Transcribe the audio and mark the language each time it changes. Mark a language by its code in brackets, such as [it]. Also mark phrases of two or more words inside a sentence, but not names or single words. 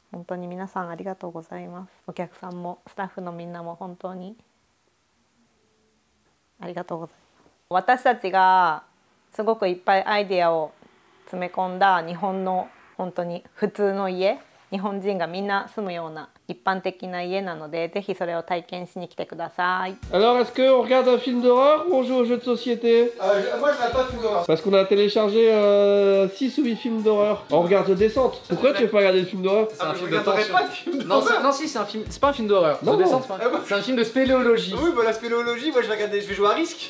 [ja] 本当に皆さんありがとうございます。お客さんもスタッフのみんなも本当にありがとうございます。私たちがすごくいっぱいアイデアを詰め込んだ日本の本当に普通の家、日本人がみんな住むような一般的な家なので、ぜひそれを体験しに来てください。 [fr] Alors, est-ce qu'on regarde un film d'horreur ou on joue aux jeux de société? Moi, je regarde pas de film d'horreur. Parce qu'on a téléchargé 6 ou 8 films d'horreur. On regarde The Descente. Pourquoi tu veux pas regarder le film d'horreur? C'est un film de regarderai tension. pas de film Non, d'horreur. non, si, c'est un film. C'est pas un film d'horreur. Non. The Descent, c'est un film de spéléologie. Oui, bah la spéléologie, moi je vais jouer à risque.